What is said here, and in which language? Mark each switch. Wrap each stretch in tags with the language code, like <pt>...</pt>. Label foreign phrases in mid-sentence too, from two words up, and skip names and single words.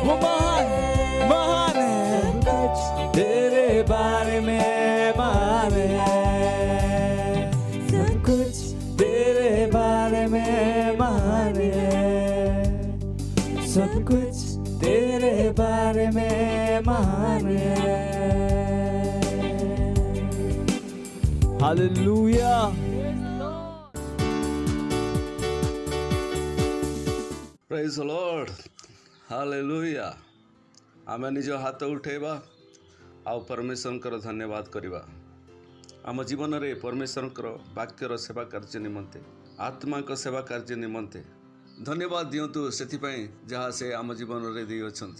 <hi>वो महान है, तेरे बारे में महान है, सब कुछ तेरे बारे में महान है, सब कुछ तेरे बारे में महान है। हालेलुया।</hi> <en>praise the Lord, ହାଲେଲୁୟା।</en> <or>ଆମେ ନିଜ ହାତ ଉଠେଇବା ଆଉ ପରମେଶ୍ୱରଙ୍କର ଧନ୍ୟବାଦ କରିବା। ଆମ ଜୀବନରେ ପରମେଶ୍ୱରଙ୍କର ବାକ୍ୟର ସେବା କାର୍ଯ୍ୟ ନିମନ୍ତେ, ଆତ୍ମାଙ୍କ ସେବା କାର୍ଯ୍ୟ ନିମନ୍ତେ ଧନ୍ୟବାଦ ଦିଅନ୍ତୁ ସେଥିପାଇଁ ଯାହା ସେ ଆମ ଜୀବନରେ ଦେଇଅଛନ୍ତି।</or>